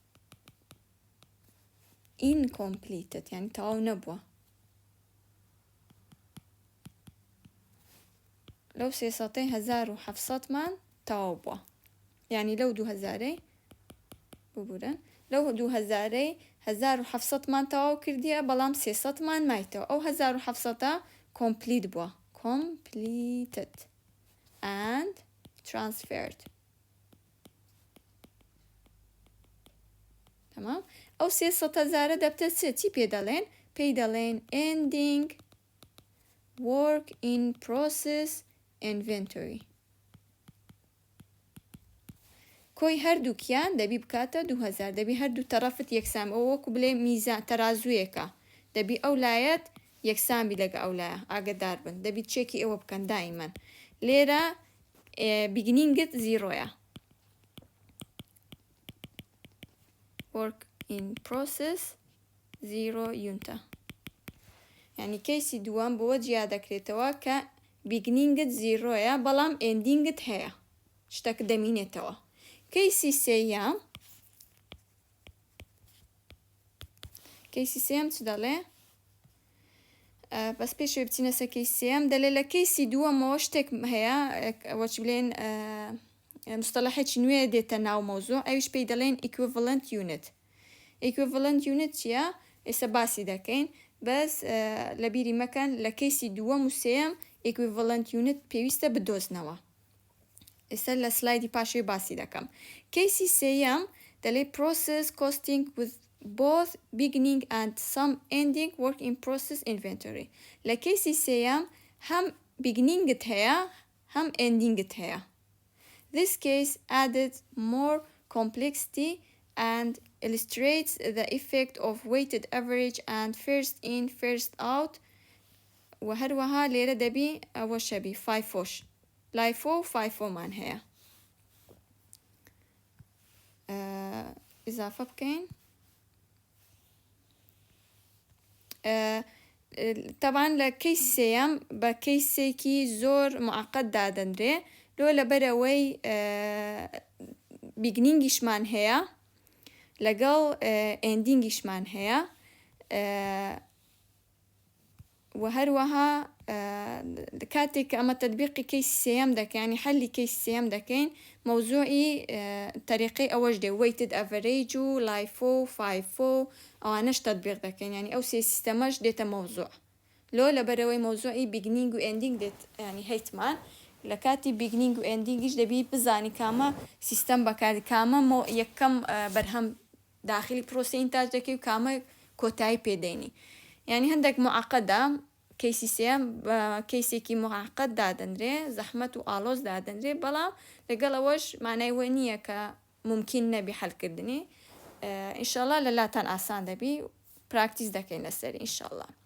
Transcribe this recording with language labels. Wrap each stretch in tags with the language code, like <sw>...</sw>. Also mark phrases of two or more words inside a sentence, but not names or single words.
<ckb>incompleted یعنی تەواو نەبووە لەو 300 1700 مان تەواو بووە یعنی لەو 2000 ببورن لەو 2000 1700 مان تەواو کردیە بەڵام 300 مان مایتەوە ئەو 1700 complete بووە</ckb> <en>completed and transferred</en> <ckb>تمام ئەو 300,000 دەبتە چی پێ دەڵێن؟ پێی دەڵێن</ckb> <en>ending work in process inventory.</en> <ckb>کۆی هەردووکیان دەبی بکاتە 2000 دەبی هەردوو تەرەفت یەکسان ئەو وەکو بڵێ میزان تەرازوویەکە دەبی ئەو لایەت یەکسانبی لەگە ئەو لایە ئاگدار بن دەبی چێکی ئەوە بکەن دائیمەن لێرە beginningت زیرۆیە</ckb> <en>work in process 0 unita</en> <ckb>یعنی کەیسی دووەم بۆ جیا دەکرێتەوە کە beginningت زیرۆیە بەڵام endingت هەیە شتەکە دەمینێتەوە کەیسی سێیەم چ دەڵێ؟ بەس پێشوێ بچینە سەر کەیسی سێیەم دەڵێ لە کەیسی دووەمەوە شتێک هەیە وەچ بڵێن مستەڵەحێکی نوێ دێتە ناو مەوزوع ئەویش پێی دەڵێن</ckb> <en>equivalent unit. equivalent unit</en> <ckb>چییە؟ ئێستا باسی دەکەین بەس لە بیری مەکەن لە کەیسی دووەم و سێیەم</ckb> <en>equivalent unit</en> <ckb>پێویستە بدۆزنەوە. ئێستا لە سلایدی پاشوێ باسی دەکەم. کەیسی سێیەم دەڵێ process costing with both beginning and some ending work in process inventory. لە کەیسی سێیەم هەم beginningت هەیە هەم endingت هەیە.</ckb> <en>This case added more complexity and illustrates the effect of weighted average and first in first out</en> <ckb>وهروها لێرە دەبی ئەوە شەبی</ckb> <en>FIFO LIFO</en> <ckb>و FIFO مان هەیە. ئیزافە بکەین. طبعا لە کەیسی سێیەم بە کەیسێکی زۆر معقەد دادەنرێ لۆ لەبەرەوەی بیگنینگیشمان هەیە لەگەڵ ئێندینگیشمان هەیە و هەروەها کاتێک ئەمە تەطبیقی کەیسی سێیەم دەکەین ینی حەلی کەیسی سێیەم دەکەین مەوزوعی طریقەی ئەوەش دێ</ckb> <en>weighted average</en> <ckb>و LIFO و FIFO ئەوانەش تەطبیق دەکەین ینی ئەو سێ سیستەمەش دێتە مەوزوع لۆ لەبەرەوەی مەوزوعی بیگنینگ و ئێندینگ دێت ینی هەیتمان لە کاتی بیگنینگ و ئێندینگیش دەبی بزانی کامە سیستەم بەکاری کامە یەکەم بەرهەم داخلی پرۆسە ئینتاج دەکەی و کامە کۆتایی پێدەینی یعنی هەندێک معقەدە کەیسی سێیەم کەیسێکی معقەد دادەنرێ زەحمەت و ئاڵۆز دادەنرێ بەڵام لەگەڵ ئەوەش مانای وە نییە کە ممکن نەبی حەلکردنی ئینشاءالله لەلاتان ئاسان دەبی پراکتیس دەکەین لەسەری ئینشاءالله.</ckb>